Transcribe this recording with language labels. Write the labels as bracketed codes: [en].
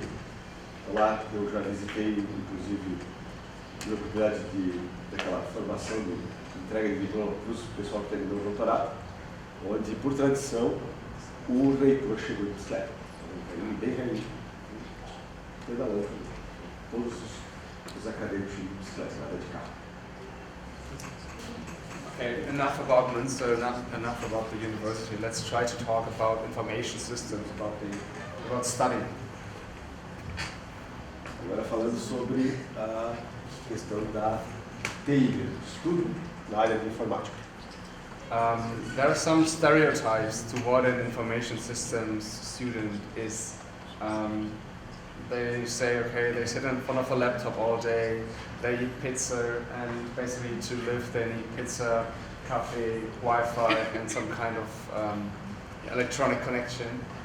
[pt] Então, lá eu já visitei, inclusive, tive a oportunidade daquela formação de entrega de diploma para o pessoal que terminou o doutorado, onde, por tradição, o reitor chegou de bicicleta. Um caminho bem realista, pedalando, todos os acadêmicos de bicicleta, nada de carro. [en] Okay, enough about Münster, enough about the university. Let's try to talk about information systems, about studying. [pt] Agora falando sobre a questão da TI, estudo na área de informática. [en] There are some stereotypes to what an information systems student is. They say, okay, they sit in front of a laptop all day, they eat pizza, and basically to live they need pizza, coffee, Wi-Fi, and some kind of electronic connection.